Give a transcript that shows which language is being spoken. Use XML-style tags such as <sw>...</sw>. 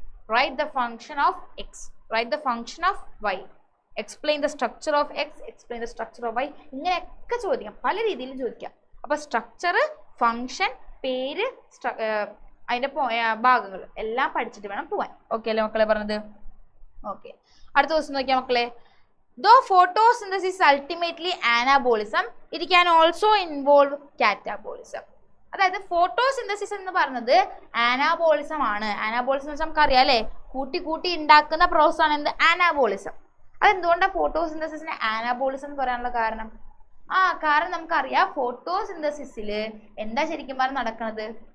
<en>write the function of x, write the function of y, explain the structure of x, explain the structure of y.</en> <ml>ഇങ്ങനെയൊക്കെ ചോദിക്കാം, പല രീതിയിലും ചോദിക്കാം. അപ്പോൾ structure, function, പേര്, അതിൻ്റെ ഭാഗങ്ങൾ എല്ലാം പഠിച്ചിട്ട് വേണം പോവാൻ. ഓക്കെ അല്ലേ മക്കളെ പറഞ്ഞത്? ഓക്കെ, അടുത്ത ക്വസ്റ്റ്യൻ നോക്കിയാൽ മക്കളെ.</ml> <en>Though photosynthesis is ultimately anabolism, it can also involve catabolism.</en> <ml>അതായത് ഫോട്ടോസിന്തസിസ് എന്ന് പറയുന്നത് ആനാബോളിസം ആണ്. ആനാബോളിസം എന്ന് വെച്ചാൽ നമുക്കറിയാം അല്ലേ, കൂട്ടി കൂട്ടി ഉണ്ടാക്കുന്ന പ്രോസസ് ആണ് എന്ത്? ആനാബോളിസം. അതെന്തുകൊണ്ടാണ് ഫോട്ടോസിന്തസിസിന് ആനാബോളിസം എന്ന് പറയാനുള്ള കാരണം? കാരണം നമുക്കറിയാം ഫോട്ടോസിന്തസിസിൽ എന്താ ശരിക്കും പറഞ്ഞാൽ നടക്കുന്നത്?</ml>